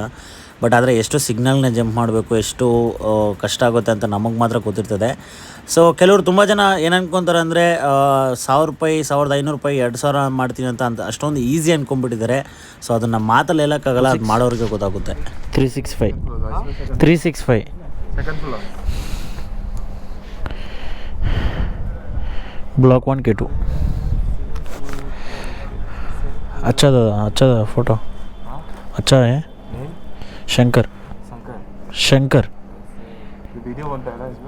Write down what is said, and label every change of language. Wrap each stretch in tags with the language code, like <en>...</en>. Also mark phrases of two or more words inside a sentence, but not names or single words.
<kn>ಬಟ್ ಆದರೆ ಎಷ್ಟು ಸಿಗ್ನಲ್ನ ಜಂಪ್ ಮಾಡಬೇಕು, ಎಷ್ಟು ಕಷ್ಟ ಆಗುತ್ತೆ ಅಂತ ನಮಗೆ ಮಾತ್ರ ಗೊತ್ತಿರ್ತದೆ. ಸೊ ಕೆಲವರು ತುಂಬ ಜನ ಏನು ಅನ್ಕೊತಾರೆ ಅಂದರೆ 1000 ರೂಪಾಯಿ, 1500 ರೂಪಾಯಿ, 2000 ಮಾಡ್ತೀನಿ ಅಂತ ಅಷ್ಟೊಂದು ಈಸಿ ಅಂದ್ಕೊಂಡ್ಬಿಟ್ಟಿದ್ದಾರೆ. ಸೊ ಅದನ್ನು ಮಾತಲ್ಲಿ ಹೇಳೋಕ್ಕಾಗಲ್ಲ, ಅದು ಮಾಡೋರಿಗೆ ಗೊತ್ತಾಗುತ್ತೆ.</kn> <hi>365 ब्लॉक 1 के 2. अच्छा दादा फोटो अच्छा है. शंकर वीडियो बनता है ना इसमें?</hi>